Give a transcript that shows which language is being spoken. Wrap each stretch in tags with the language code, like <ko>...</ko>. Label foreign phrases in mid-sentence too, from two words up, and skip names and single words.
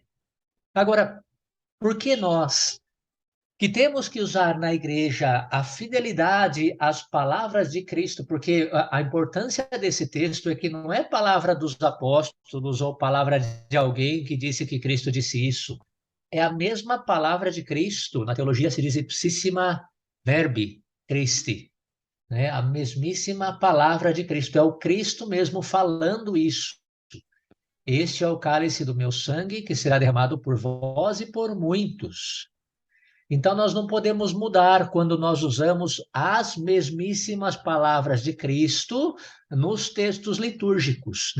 <pt>Agora, por que nós, que temos que usar na igreja a fidelidade às palavras de Cristo, porque a importância desse texto é que não é palavra dos apóstolos ou palavra de alguém que disse que Cristo disse isso. É a mesma palavra de Cristo. Na teologia se diz</pt> <la>ipsissima verbi Christi,</la> <pt>né? A mesmíssima palavra de Cristo. É o Cristo mesmo falando isso. Este é o cálice do meu sangue que será derramado por vós e por muitos. Então, nós não podemos mudar quando nós usamos as mesmíssimas palavras de Cristo nos textos litúrgicos.</pt>